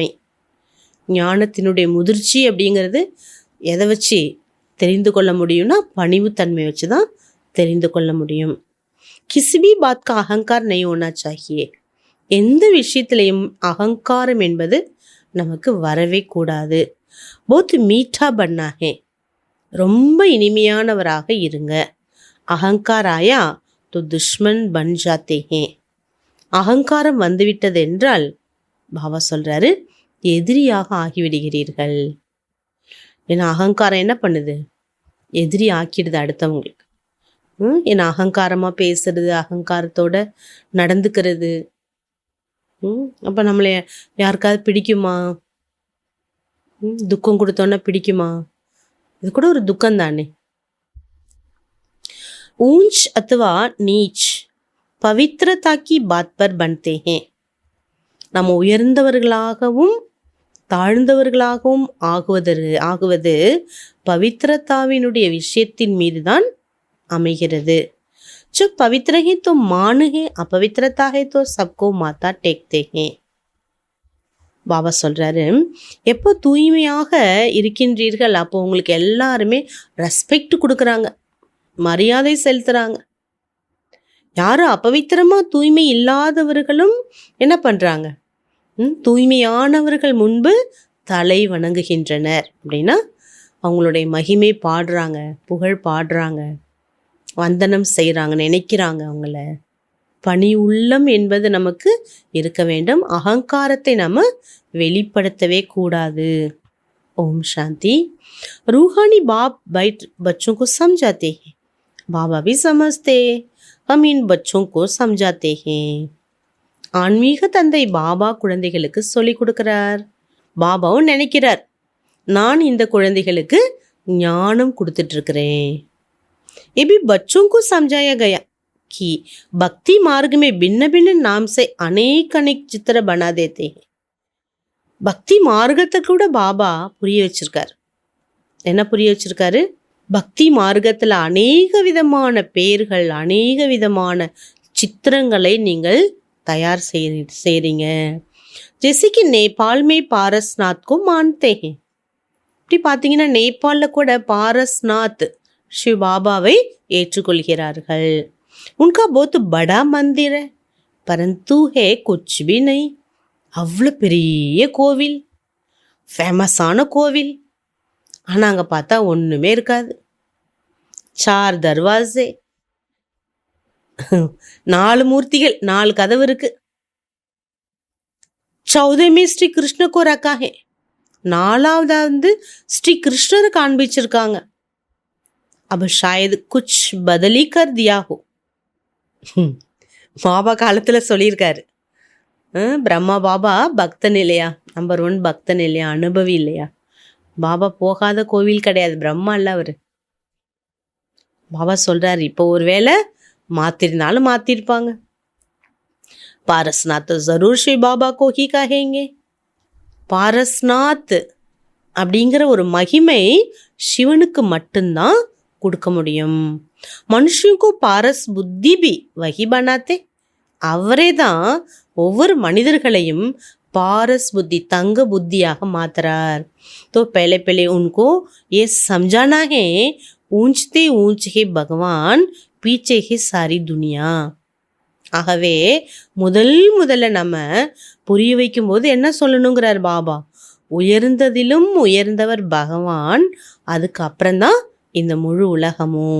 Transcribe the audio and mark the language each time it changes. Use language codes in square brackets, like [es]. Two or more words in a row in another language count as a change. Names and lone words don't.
[ta] ஞானத்தினுடைய முதிர்ச்சி அப்படிங்கிறது எதை வச்சு தெரிந்து கொள்ள முடியும்னா பணிவுத்தன்மை வச்சு தான் தெரிந்து கொள்ள முடியும். [hi] किसी भी बात का अहंकार नहीं होना चाहिए. [ta] எந்த விஷயத்திலையும் அகங்காரம் என்பது நமக்கு வரவே கூடாது. [hi] बहुत मीठा बनना है. [ta] ரொம்ப இனிமையானவராக இருங்க. [hi] अहंकार आया तो दुश्मन बन जाते हैं. [ta] அகங்காரம் வந்துவிட்டது என்றால் பாபா சொல்றாரு, எதிரியாக ஆகிவிடுகிறீர்கள். ஏன்னா அகங்காரம் என்ன பண்ணுது, எதிரி ஆக்கிடுது அடுத்தவங்களுக்கு. ஏன்னா அகங்காரமா பேசுறது, அகங்காரத்தோட நடந்துக்கிறது. அப்ப நம்மளை யாருக்காவது பிடிக்குமா? துக்கம் கொடுத்தோன்னா பிடிக்குமா? இது கூட ஒரு துக்கம் தானே. [hi] ऊंच अथवा नीच पवित्रता की बात पर बनते हैं. [ta] நம்ம உயர்ந்தவர்களாகவும் தாழ்ந்தவர்களாகவும் ஆகுவது பவித்ரதாவினுடைய விஷயத்தின் மீது தான் அமைகிறது. [hi] जो पवित्र है तो मान है, अपवित्रता है तो सबको माथा टेकते हैं. [ta] பாபா சொல்றாரு, எப்போ தூய்மையாக இருக்கின்றீர்கள் அப்போ உங்களுக்கு எல்லாருமே ரெஸ்பெக்ட் கொடுக்குறாங்க, மரியாதை செலுத்துறாங்க. யாரும் அப்பவித்திரமா தூய்மை இல்லாதவர்களும் என்ன பண்றாங்க, தூய்மையானவர்கள் முன்பு தலை வணங்குகின்றனர். அப்படின்னா அவங்களுடைய மகிமை பாடுறாங்க, புகழ் பாடுறாங்க, வந்தனம் செய்கிறாங்க, நினைக்கிறாங்க அவங்கள. பணி உள்ளம் என்பது நமக்கு இருக்க வேண்டும். அகங்காரத்தை நம்ம வெளிப்படுத்தவே கூடாது. ஓம் சாந்தி. [hi] रूहानी बाप बच्चों को समझाते हैं, बाबा भी समझते, हम इन बच्चों को समझाते हैं. [ta] ஆன்மீக தந்தை பாபா குழந்தைகளுக்கு சொல்லிக் கொடுக்கிறார். பாபாவும் நினைக்கிறார், நான் இந்த குழந்தைகளுக்கு ஞானம் கொடுத்துட்டு இருக்கிறேன். [hi] ये भी बच्चों को समझाया गया कि भक्ति मार्ग में भिन्न भिन्न नाम से अनेक अनेक चित्र बना देते हैं. [ta] பக்தி மார்க்கத்தை கூட பாபா புரிய வச்சிருக்காரு. என்ன புரிய வச்சிருக்காரு? பக்தி மார்க்கத்தில் அநேக விதமான பெயர்கள், அநேக விதமான சித்திரங்களை நீங்கள் தயார் செய்றீங்க. [hi] जैसे कि नेपाल में पारसनाथ को मानते हैं. [ta] இப்படி பார்த்தீங்கன்னா நேபாளில் கூட பாரஸ்நாத் शिव बाबाவை ஏற்றுக்கொள்கிறார்கள். [hi] उनका बहुत बड़ा मंदिर है परंतु है कुछ भी नहीं. [ta] அவ்வளோ பெரிய கோவில், ஃபேமஸான கோவில், ஆனால் அங்கே பார்த்தா ஒன்றுமே இருக்காது. 4 தர்வாசே, 4 மூர்த்திகள், 4 கதவு இருக்கு. [hi] 14 में ஸ்ரீ கிருஷ்ண को रखा है. [ta] 4வது ஸ்ரீ கிருஷ்ணரை காண்பிச்சிருக்காங்க. [hi] अब शायद कुछ बदली कर दिया हो. [ta] பாபா காலத்தில் சொல்லியிருக்காரு, பிரம்மா பாபா பக்தன் இல்லையா, நம்பர் 1 பக்தன் இல்லையா, அனுபவி இல்லையா. பாபா போகாத கோவில் கிடையாது, பிரம்மா இல்லை அவர். பாபா சொல்றாரு, இப்போ ஒரு வேளை மாத்திருந்தாலும் மாத்திருப்பாங்க. [hi] पारसनाथ ज़रूर श्री बाबा को ही कहेंगे. [ta] பாரஸ்நாத் அப்படிங்கிற ஒரு மகிமை சிவனுக்கு மட்டும்தான் கொடுக்க முடியும். [hi] மனுஷனுக்கு पारस बुद्धि भी वही बनाते. [ta] அவரே தான் ஒவ்வொரு மனிதர்களையும் பாரஸ் புத்தி, தங்க புத்தியாக மாத்துறார். [hi] तो पहले पहले उनको ये समझाना है, ऊंचते ऊंच है भगवान, पीछे है सारी दुनिया. [ta] ஆகவே முதல்ல நம்ம புரிய வைக்கும் போது என்ன சொல்லணுங்கிறார் பாபா, உயர்ந்ததிலும் உயர்ந்தவர் பகவான், அதுக்கு அப்புறம்தான் இந்த முழு உலகமும்.